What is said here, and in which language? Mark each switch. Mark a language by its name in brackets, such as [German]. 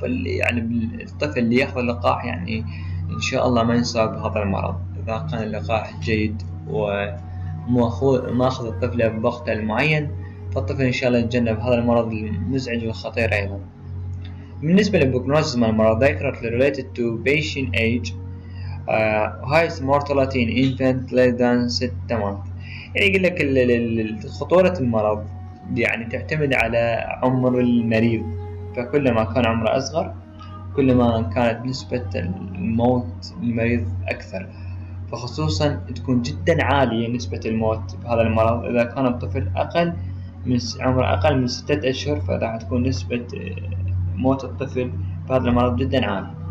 [Arabic] فاللي يعني الطفل اللي يأخذ اللقاح يعني إن شاء الله ما يصاب بهذا المرض إذا كان اللقاح جيد وماخذ الطفل بوقت المعين، فالطفل إن شاء الله يتجنب هذا المرض المزعج والخطير أيضا. بالنسبة للبروجنوسيس مال المرض [English] directly related to patient age highest mortality in infant less than 6 months. [Arabic] يعني يقول لك خطورة المرض يعني تعتمد على عمر المريض، فكلما كان عمره أصغر كلما كانت نسبة الموت المريض أكثر، فخصوصا تكون جدا عالية نسبة الموت بهذا المرض إذا كان الطفل عمره أقل من 6 أشهر، فراح تكون نسبة موت الطفل بهذا المرض جدا عالي.